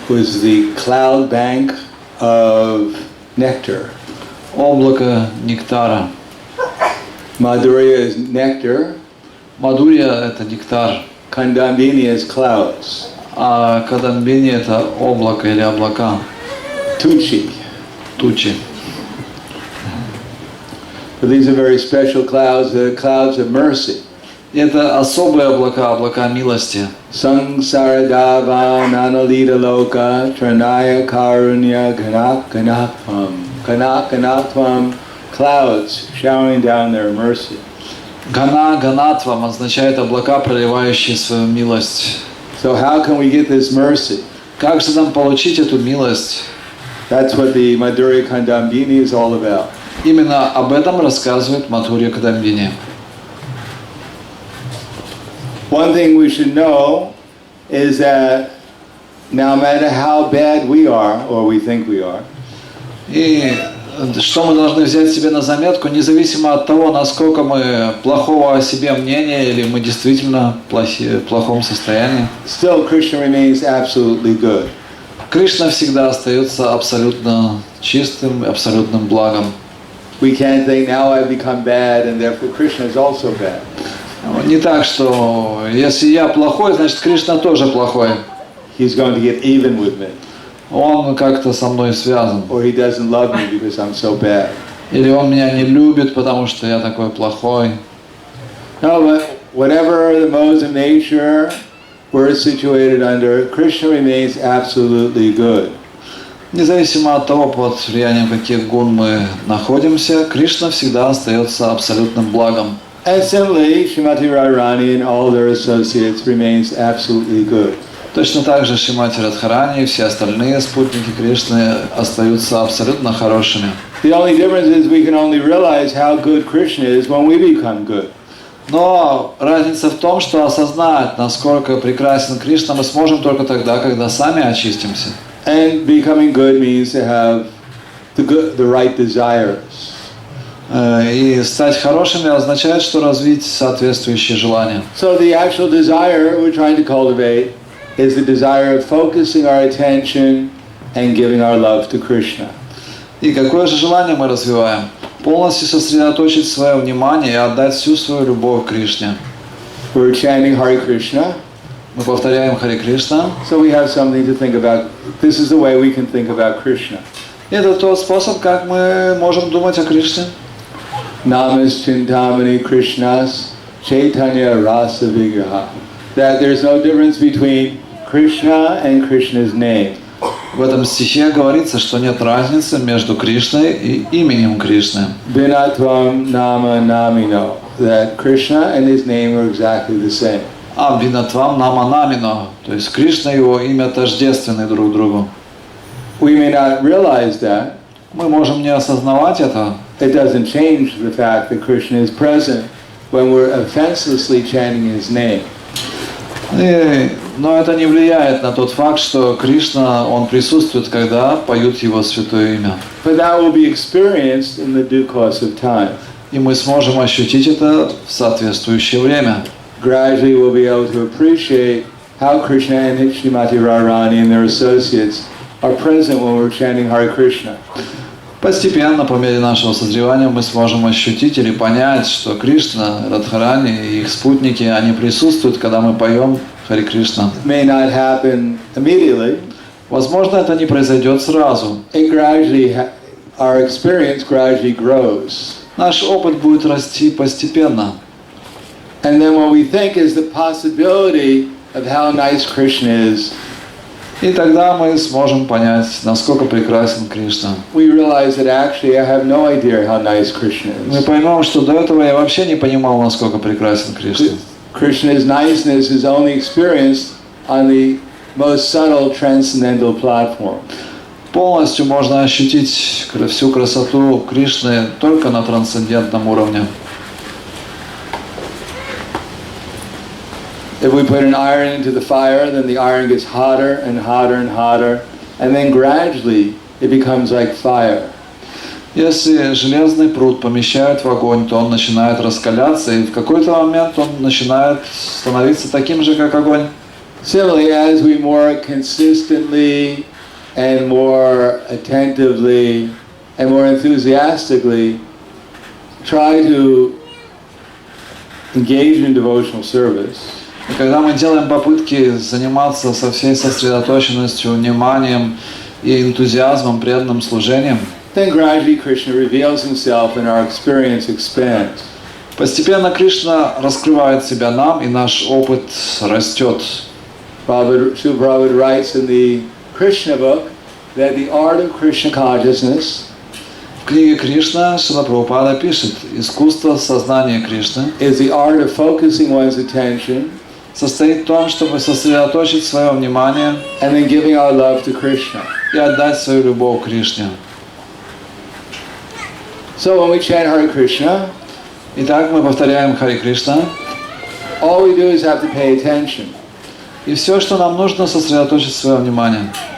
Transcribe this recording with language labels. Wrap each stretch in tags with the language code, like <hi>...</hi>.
<en>Was the cloud bank of nectar.</en> <ru>Облако нектара.</ru> <en>Madhurya is nectar.</en> <ru>Мадхурья – это нектар.</ru> <en>Kadambini is clouds.</en> <ru>А Кадамбини – это облако или облака. Tuchi. Тучи.</ru> <en>But these are very special clouds, the clouds of mercy.</en> <ru>И это особые облака, облака милости.</ru> <sa>Samsaradava nanalita loka tranaya karunya ganakganakvam.</sa> <en>Ganakganakvam, clouds showering down their mercy.</en> <sa>Гана ганатвам</sa> <ru>означает облака, проливающие свою милость.</ru> <en>So how can we get this mercy?</en> <ru>Как же нам получить эту милость?</ru> <en>That's what the Madhurya Kadambini is all about.</en> <ru>Именно об этом рассказывает Мадхурья Кадамбини.</ru> <en>One thing we should know is that no matter how bad we are, or we think we are,</en> <ru>И что мы должны взять себе на заметку, независимо от того, насколько мы плохого о себе мнения или мы действительно в плохом состоянии,</ru> <en>still Krishna remains absolutely good.</en> <ru>Кришна всегда остается абсолютно чистым, абсолютным благом.</ru> <en>We can't think now I've become bad and therefore Krishna is also bad.</en> <ru>Не так, что если я плохой, значит Кришна тоже плохой.</ru> <en>He's going to get even with me.</en> <ru>Он как-то со мной связан.</ru> <en>Or he doesn't love me because I'm so bad.</en> <ru>Или он меня не любит, потому что я такой плохой.</ru> <en>No, but whatever the modes of nature we're situated under, Krishna remains absolutely good.</en> <ru>Независимо от того, под влиянием каких гун мы находимся, Кришна всегда остается абсолютным благом.</ru> <en>And similarly, Srimati Radharani and all their associates remains absolutely good.</en> <ru>Точно так же Шримати Радхарани и все остальные спутники Кришны остаются абсолютно хорошими.</ru> <en>The only difference is we can only realize how good Krishna is when we become good.</en> <ru>Но разница в том, что осознать, насколько прекрасен Кришна, мы сможем только тогда, когда сами очистимся.</ru> <en>And becoming good means to have the right desires.</en> <ru>И стать хорошими означает, что развить соответствующие желания.</ru> <en>So the actual desire we're trying to cultivate is the desire of focusing our attention and giving our love to Krishna.</en> <ru>И какое же желание мы развиваем? Полностью сосредоточить свое внимание и отдать всю свою любовь к Кришне.</ru> <en>We're chanting Hare Krishna.</en> <ru>Мы повторяем Харе Кришна.</ru> <en>So we have something to think about. This is the way we can think about Krishna.</en> <ru>Это тот способ, как мы можем думать о Кришне.</ru> <sa>Namas Chintamani Krishnas Chaitanya Rasa Vigraha.</sa> <en>That there's no difference between Krishna and Krishna's name.</en> <ru>В этом стихе говорится, что нет разницы между Кришной и именем Кришны.</ru> <sa>Vinatvam Nama Namino.</sa> <en>That Krishna and his name are exactly the same.</en> <ru>А</ru> <sa>Винатвам Нама Намино,</sa> <ru>то есть Кришна и его имя тождественны друг другу.</ru> <en>We may not realize that.</en> <ru>Мы можем не осознавать это.</ru> <en>It doesn't change the fact that Krishna is present when we're offenselessly chanting his name.</en> <ru>Но это не влияет на тот факт, что Кришна, он присутствует, когда поют его святое имя.</ru> <en>But that will be experienced in the due course of time.</en> <ru>И мы сможем ощутить это в соответствующее время.</ru> <en>Gradually we'll be able to appreciate how Krishna and Srimati Radharani and their associates are present when we're chanting Hare Krishna.</en> <ru>Постепенно, по мере нашего созревания, мы сможем ощутить или понять, что Кришна, Радхарани и их спутники, они присутствуют, когда мы поем Харе Кришна.</ru> <en>May not happen immediately.</en> <ru>Возможно, это не произойдет сразу.</ru> <en>It gradually, our experience gradually grows.</en> <ru>Наш опыт будет расти постепенно.</ru> <en>And then what we think is the possibility of how nice Krishna is.</en> <ru>И тогда мы сможем понять, насколько прекрасен Кришна.</ru> <en>We realize that actually I have no idea how nice Krishna</en> <ru>Мы</ru> <en>is.</en> <ru>поймем, что до этого я вообще не понимал, насколько прекрасен Кришна.</ru> <en>Krishna's niceness is only experienced on the most subtle transcendental platform.</en> <ru>Полностью можно ощутить всю красоту Кришны только на трансцендентном уровне.</ru> <en>If we put an iron into the fire, then the iron gets hotter and hotter and hotter, and then gradually it becomes like fire.</en> <ru>Если железный пруд помещают в огонь, то он начинает раскаляться, и в какой-то момент он начинает становиться таким же, как огонь.</ru> <en>Similarly, as we more consistently and more attentively and more enthusiastically try to engage in devotional service,</en> <ru>И когда мы делаем попытки заниматься со всей сосредоточенностью, вниманием и энтузиазмом, преданным служением,</ru> <en>then gradually Krishna reveals himself and our experience expands.</en> <ru>постепенно Кришна раскрывает себя нам, и наш опыт растет.</ru> <en>Srila Prabhupada writes in the Krishna book that the art of Krishna consciousness</en> <ru>В книге Кришна Шрила Прабхупада пишет: искусство сознания Кришны</ru> <en>is the art of focusing one's attention</en> <ru>состоит в том, чтобы сосредоточить свое внимание</ru> <en>and then giving our love to Krishna.</en> <ru>и отдать свою любовь Кришне.</ru> <en>So when we chant Hare Krishna,</en> <ru>Итак, мы повторяем Харе Кришна,</ru> <en>all we do is have to pay attention.</en> <ru>и все, что нам нужно, сосредоточить свое внимание.</ru>